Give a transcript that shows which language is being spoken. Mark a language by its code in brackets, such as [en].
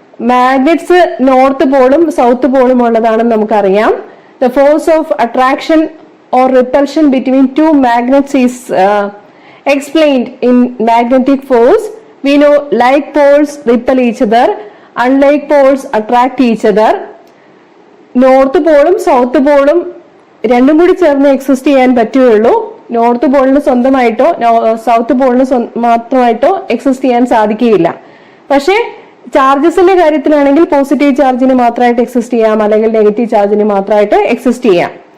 [ml] Magnets north പോളും south പോളും ഉള്ളതാണെന്ന് നമുക്കറിയാം. [en] The force of attraction or repulsion between two magnets is explained in magnetic force. We know like poles repel each other, unlike poles attract each other. [ml] North പോളും south പോളും രണ്ടും കൂടി ചേർന്ന് exist ചെയ്യാൻ പറ്റുകയുള്ളൂ. North പോളിന് സ്വന്തമായിട്ടോ south പോളിന് മാത്രമായിട്ടോ exist ചെയ്യാൻ സാധിക്കുകയില്ല. പക്ഷേ ചാർജസിന്റെ കാര്യത്തിലാണെങ്കിൽ positive ചാർജിന് മാത്രമായിട്ട് എക്സിസ്റ്റ് ചെയ്യാം, അല്ലെങ്കിൽ നെഗറ്റീവ് ചാർജിന് മാത്രമായിട്ട് എക്സിസ്റ്റ് ചെയ്യാം.